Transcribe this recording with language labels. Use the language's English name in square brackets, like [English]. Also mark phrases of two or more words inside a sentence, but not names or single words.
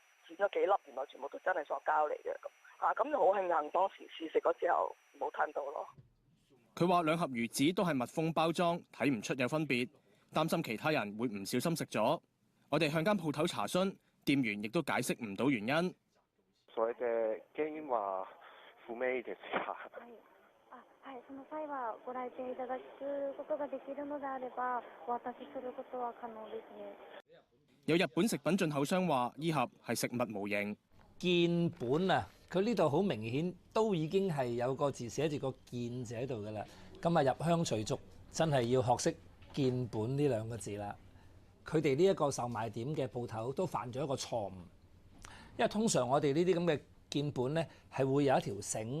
[Cantonese] 剪咗幾粒，原來全部都真係塑膠嚟嘅咁。咁就好慶幸當時試食嗰之後冇吞到咯。佢話2盒魚子都係密封包裝，睇唔出有分別，擔心其他人會唔小心食咗。我哋向間鋪頭查詢，店員亦都解釋唔到原因。 [Japanese] それで原因は不明ですか？はい、その際はご来店いただくことができるのであれば、お渡しすることは可能ですね。 [Cantonese] 有日本食品進口商話，依盒係食物模型建本啊，佢呢度好明顯都已經係有個字寫住個建字喺度㗎啦。咁啊入鄉隨俗，真係要學識建本呢2個字啦。佢哋呢一個售賣點嘅鋪頭都犯咗一個錯誤，因為通常我哋呢啲咁嘅建本咧係會有一條繩。